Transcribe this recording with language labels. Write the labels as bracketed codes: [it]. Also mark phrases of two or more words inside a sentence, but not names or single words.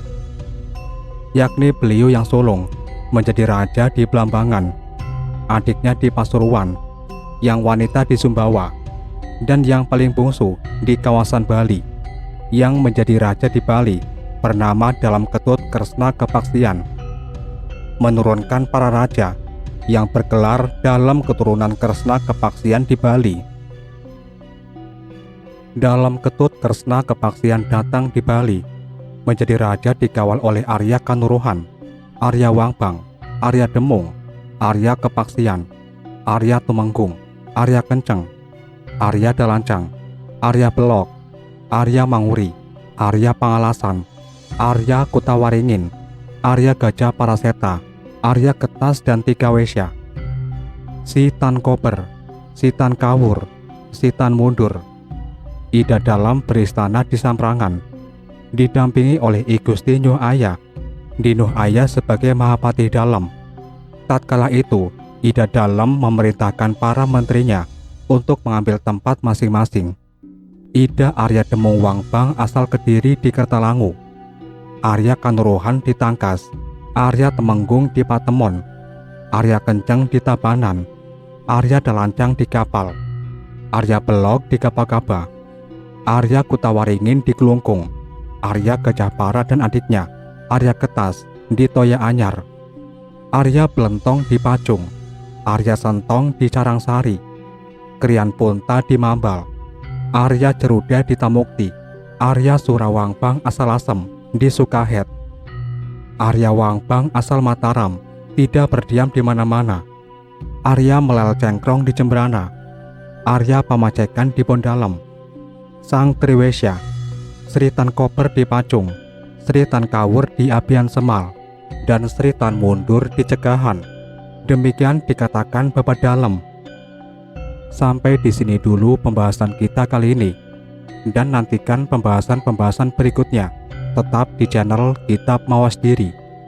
[id] yakni beliau yang sulung menjadi raja di Blambangan, adiknya di Pasuruan, yang wanita di Sumbawa, dan yang paling bungsu di kawasan Bali, yang menjadi raja di Bali bernama Dalam Ketut Kresna Kepaksian, menurunkan para raja yang bergelar dalam keturunan Kresna Kepaksian di Bali. Dalam Ketut Kresna Kepaksian datang di Bali, menjadi raja dikawal oleh Arya Kanuruhan, Arya Wangbang, Arya Demung, Arya Kepaksian, Arya Tumenggung, Arya Kenceng, Arya Dalancang, Arya Belok, Arya Manguri, Arya Pangalasan, Arya Kutawaringin, Arya Gajah Paraseta, Arya Ketas dan Tiga Wesya, Si Tan Kober, Si Tan Kawur, Si Tan Mundur. Ida Dalam beristana di Samprangan, didampingi oleh I Gusti Nuh Aya, di Nuh Aya sebagai Mahapati Dalam. Tatkala itu, Ida Dalam memerintahkan para menterinya untuk mengambil tempat masing-masing. Ida Arya Demung Wangbang asal Kediri di Kertalangu, Arya Kanuruhan di Tangkas, Arya Temenggung di Patemon, Arya Kenceng di Tabanan, Arya Dalancang di Kapal, Arya Belok di Gaba-Gaba, Arya Kutawaringin di Kelungkung, Arya Gajahpara dan adiknya, Arya Ketas di Toya Anyar, Arya Belentong di Pacung, Arya Sentong di Carangsari, Krian Punta di Mambal, Arya Ceruda di Tamukti, Arya Surawangbang asal Asem di Sukahet, Arya Wangbang asal Mataram tidak berdiam di mana-mana, Arya Melel Cengkrong di Jembrana, Arya Pamacekan di Bondalem, Sang Triwesya, Sri Tan Koper di Pacung, Sri Tan Kawur di Abian Semal, dan Sri Tan Mundur di Cegahan. Demikian dikatakan Babat Dalem. Sampai di sini dulu pembahasan kita kali ini, dan nantikan pembahasan-pembahasan berikutnya tetap di channel Kitab Mawas Diri.